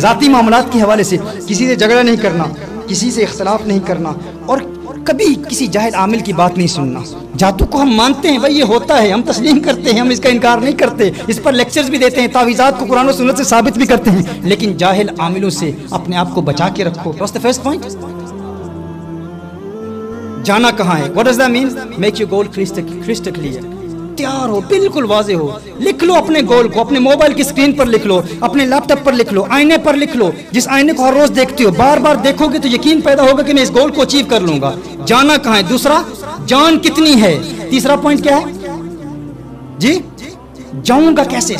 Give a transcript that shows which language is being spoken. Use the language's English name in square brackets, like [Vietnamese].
[Hindi] ज़ाती मामलात के हवाले से किसी से झगड़ा नहीं करना, किसी से इख्तलाफ नहीं करना, और कभी किसी जाहिल आमिल की बात नहीं सुनना। जादू को हम मानते हैं, भाई ये होता है, हम तस्लीम करते हैं, हम इसका इनकार नहीं करते, इस पर लेक्चर्स भी देते हैं, तावीज़ात को कुरान और सुन्नत से साबित भी करते हैं, लेकिन जाहिल आमिलों से अपने आप को बचा के रखो। [English] What's the first point? [Hindi] जाना कहाँ है? [English] What does that mean? Make your goal crystal clear. [Hindi] तैयार हो, बिल्कुल वाज़े हो, लिख लो अपने गोल को, अपने मोबाइल की स्क्रीन पर लिख लो, अपने लैपटॉप पर लिख लो, आईने पर लिख लो। जिस आईने को हर रोज देखते हो, बार बार देखोगे तो यकीन पैदा होगा कि मैं इस गोल को अचीव कर लूंगा। जाना कहाँ है? दूसरा, जान कितनी है? तीसरा पॉइंट क्या है जी? जाऊंगा कैसे?